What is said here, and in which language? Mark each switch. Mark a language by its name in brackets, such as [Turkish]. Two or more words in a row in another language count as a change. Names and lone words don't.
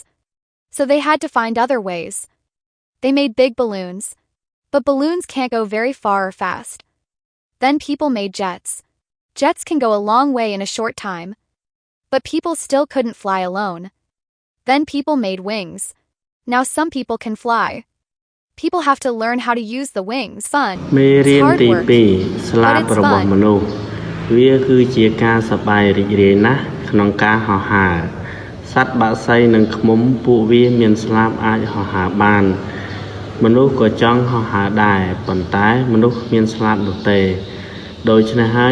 [English] So they had to find other ways. They made big balloons, but balloons can't go very far or fast. Then people made jets. Jets can go a long way in a short time, but people still couldn't fly alone. Then people made wings. Now some people can fly. People have to learn how to use the wings. Fun. [Khmer] មេរៀន [English] It's hard [Khmer] ទី [English] work, [Khmer] 2ស្លាប [English] but it's [Khmer] របស់ [English] fun. [Khmer] មនុស្សវាគឺជាការសប្បាយរីករាយណាស់ក្នុងការហោះហើរសត្វបក្សីនិងឃ្មុំពួកវាមានស្លាបអាចហោះហើរបានមនុស្សក៏ចង់ហោះហើរដែរប៉ុន្តែមនុស្សមានស្លាបនោះទេដូច្នេះហើយ